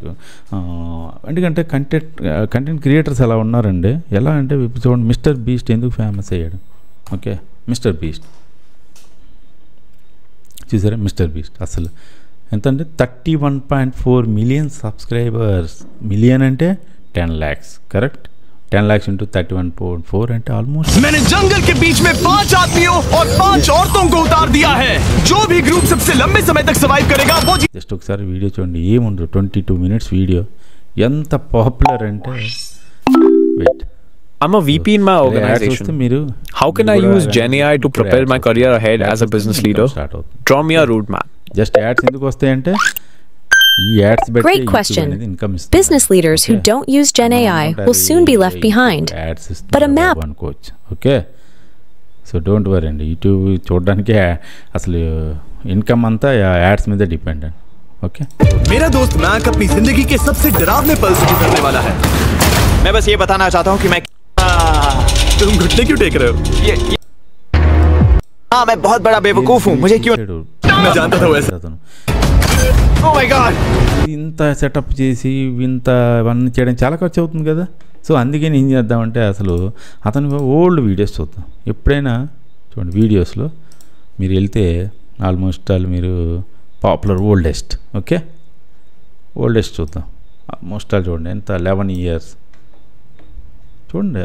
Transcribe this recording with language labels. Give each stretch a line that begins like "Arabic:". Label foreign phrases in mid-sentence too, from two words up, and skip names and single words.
Telugu: ఎందుకంటే
English: content creators
Telugu: ఎలా ఉన్నారండి, ఎలా అంటే ఇప్పుడు చూడండి మిస్టర్ బీస్ట్ ఎందుకు ఫేమస్ అయ్యాడు. ఓకే మిస్టర్ బీస్ట్ చూసారా, మిస్టర్ బీస్ట్ అసలు ఎంత అంటే 31.4
English: million subscribers.
Telugu: మిలియన్ అంటే 10 lakhs కరెక్ట్. 10 lakhs into 31.4 అంటే ఆల్మోస్ట్.
Hindi: मैंने जंगल के बीच में 5 आदमियों और 5 औरतों को उतार दिया है. जो भी ग्रुप सबसे लंबे समय तक सर्वाइव करेगा वो
Telugu: జస్ట్ ఒకసారి వీడియో చూడండి, ఏముండదు 22 minutes వీడియో. ఎంత పాపులర్ అంటే వెయిట్
English: I'm a VP in my organization.
Telugu: మీరు
English: How can I use GenAI to prepare my career ahead as a business leader? Draw me a roadmap. just ads
Telugu: ఎందుకు వస్తాయంటే ఈ యాడ్స్ బట్టి
English: Great question.
Telugu: ఇన్కమ్ ఇస్తుంది.
English: Business leaders who don't use Gen AI will soon be left behind. But a map
Telugu: అనుకోవచ్చు.
English: okay so don't worry
Telugu: అండి, యూట్యూబ్ చూడడానికి అసలు ఇన్కమ్ అంతా యాడ్స్ మీద డిపెండ్ అండి. ఓకే
Hindi: मेरा दोस्त मैक अपनी जिंदगी के सबसे डरावने पल से गुजरने वाला है. मैं बस ये बताना चाहता हूँ कि मैं तुम घुटने क्यों टेक रहे हो? हाँ मैं बहुत बड़ा बेवकूफ हूँ. मुझे क्यों मैं जानता था वैसे.
English: Oh my God.
Telugu: ఇంత సెటప్ చేసి ఇంత అవన్నీ చేయడం చాలా ఖర్చు అవుతుంది కదా. సో అందుకే ఏం చేద్దామంటే అసలు అతను
English: old videos
Telugu: చూద్దాం. ఎప్పుడైనా చూడండి వీడియోస్లో మీరు వెళ్తే ఆల్మోస్ట్ మీరు
English: popular oldest. okay oldest
Telugu: చూద్దాం. ఆల్మోస్ట్ చూడండి ఎంత 11 years చూడండి.